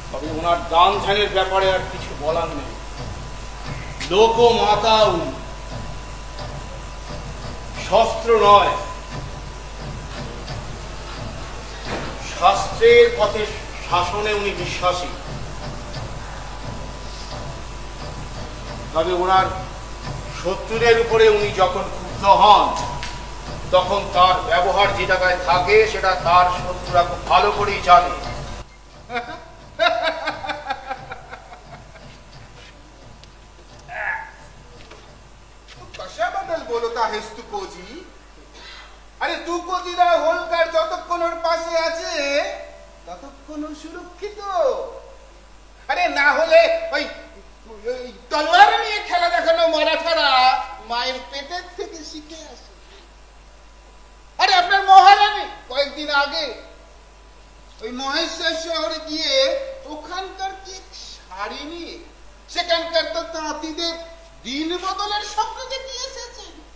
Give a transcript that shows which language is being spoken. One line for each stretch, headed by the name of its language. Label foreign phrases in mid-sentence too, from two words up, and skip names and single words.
Bangla: ওনার দান ধ্যানের ব্যাপারে আর কিছু বলার নেই। লোক মাতা উনি, শস্ত্র নয়, শাস্ত্রের পথে শাসনে উনি বিশ্বাসী। তবে ওনার শত্রুদের উপরে উনি যখন ক্ষুব্ধ হন, তখন তার ব্যবহার যে জায়গায় থাকে সেটা তার শত্রুরা খুব ভালো করেই জানে।
Marathi: कशा बदल बोलत आहेस तू कोजी? अरे तू
Bangla: कोजीदा होलकर যতক্ষণ ওর পাশে আছে ততক্ষণ ও সুরক্ষিত। আরে না হলে ওই তলোয়ার নিয়ে খেলা দেখানো মারাঠারা মায়ের পেটের থেকে শিখে আসে। আরে আপনার মহারানী কয়েকদিন আগে ওই মহেশ্বর শহরে গিয়ে ওখানকার কি শাড়ি নিয়ে সেখানকার তো তাঁতিদের দিন বদলের স্বপ্ন দেখে এসেছেন।